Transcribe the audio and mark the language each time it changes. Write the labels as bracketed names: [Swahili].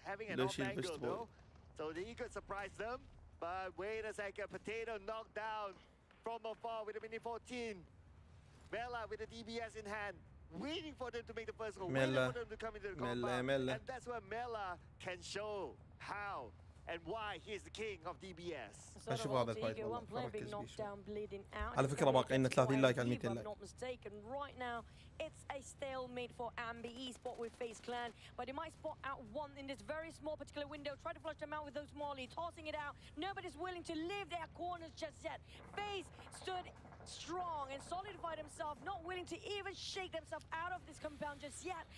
[Arabic] لو شيل فيستبول. [English] So the Eagle surprised them, but wait a second, Potato knocked down from afar with a mini 14. Mela with the DBS in hand, waiting for them to make the first goal, waiting for them to come into the compound. And that's where Mela can show how and why he's the king of DBS. [Arabic] اشوف هذا الفايت والله اركز بيه. على فكره باقي لنا 30 لايك على 200 لايك. [English] It's a stalemate for NBeSports with FaZe Clan, but they might spot out one in this very small particular window. Try to flush them out with those Molly, tossing it out. Nobody's willing to leave their corners just yet. FaZe stood strong and solidified himself, not willing to even shake themselves out of this compound just yet.